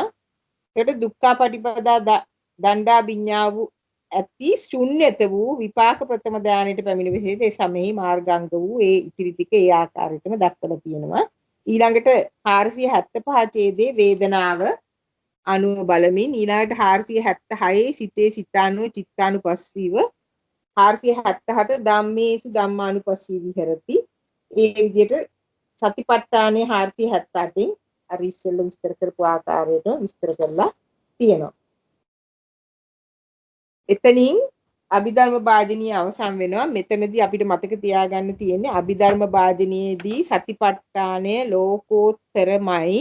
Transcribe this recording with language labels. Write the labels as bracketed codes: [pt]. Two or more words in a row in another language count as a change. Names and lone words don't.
[si] ඒකට දුක්ඛපටිපදා දණ්ඩා විඤ්ඤා වූ ඇති ශුන්්‍යත වූ විපාක ප්‍රථම ධානයට පැමිණ විශේෂ ඒ සමෙහි මාර්ගාංග වූ ඒ ඉතිරි ටික ඒ ආකාරයටම දක්වලා තියෙනවා. ඊළඟට 475 ඡේදයේ වේදනාව අනුව බලමින් ඊළඟට 476 සිතේ සිතානුව චිත්තානුපස්සීව 477 [pi] ධම්මේසු ධම්මානුපස්සී විහෙරති. [si] ඒ විදිහට සතිපට්ඨානයේ 478න් අර ඉස්සෙල්ල විස්තර කරපු ආකාරයට විස්තර කරලා තියෙනවා. එතනින් අභිධර්ම භාජනීය අවසන් වෙනවා. මෙතනදී අපිට මතක තියාගන්න තියෙන්නේ අභිධර්ම භාජනයේදී සතිපට්ඨානය ලෝකෝත්තරමයි.